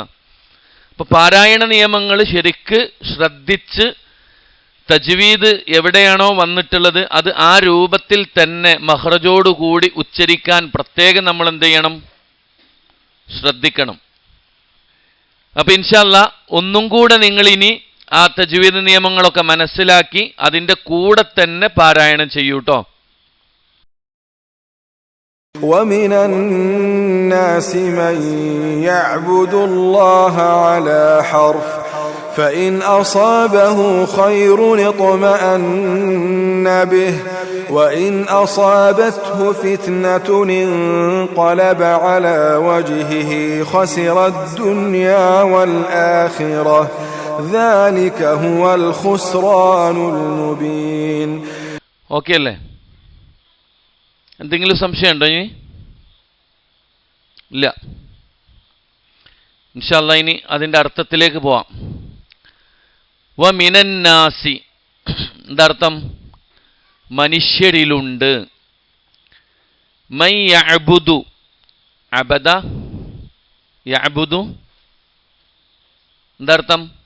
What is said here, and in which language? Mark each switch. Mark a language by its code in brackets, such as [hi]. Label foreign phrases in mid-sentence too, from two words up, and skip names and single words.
[ml] അപ്പം പാരായണ നിയമങ്ങൾ ശരിക്ക് ശ്രദ്ധിച്ച് തജ്വീദ് എവിടെയാണോ വന്നിട്ടുള്ളത് അത് ആ രൂപത്തിൽ തന്നെ മഖ്റജോടുകൂടി ഉച്ചരിക്കാൻ പ്രത്യേകം നമ്മൾ എന്ത് ചെയ്യണം? ശ്രദ്ധിക്കണം. അപ്പം [ar] إن شاء الله [ml] ഒന്നും കൂടെ നിങ്ങളിനി ആ തജ്വീദ് നിയമങ്ങളൊക്കെ മനസ്സിലാക്കി അതിൻ്റെ കൂടെ തന്നെ പാരായണം ചെയ്യൂട്ടോ. [ar] ومن الناس من يعبد الله على حرف فإن أصابه خير اطمأن به وإن أصابته فتنة انقلب على وجهه خسر الدنيا والآخرة ذلك هو الخسران المبين. [ml] ഓക്കെ അല്ലേ? എന്തെങ്കിലും സംശയം ഉണ്ടോ? ഇനി ഇല്ല. [ar] إن شاء الله [ml] ഇനി അതിൻ്റെ അർത്ഥത്തിലേക്ക് പോവാം. [ar] ومن الناس എന്താർത്ഥം? മനുഷ്യരിലുണ്ട്. من يعبد عبد يعبد എന്താർത്ഥം?